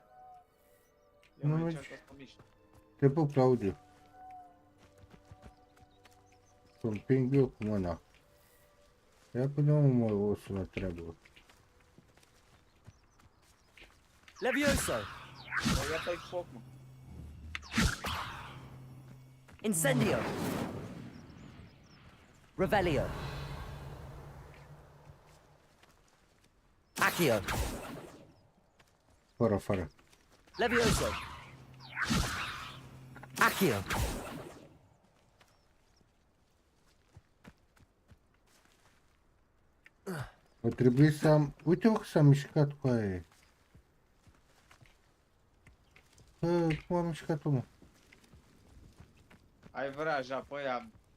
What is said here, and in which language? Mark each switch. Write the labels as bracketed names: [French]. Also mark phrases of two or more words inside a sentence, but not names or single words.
[Romanian] Nu mergi. Te pup, Claudiu. Să împing eu cu mâna. Ia până mă osul la treabă. Levioso. Ia-tai foc, mă. Incendio. Revelio. Accio. Fără. Levioso. Accio. O trebuie să am... Uite că s-a mișcat cu aia. Cum a mișcat-o, mă? Ai vraja pe ea.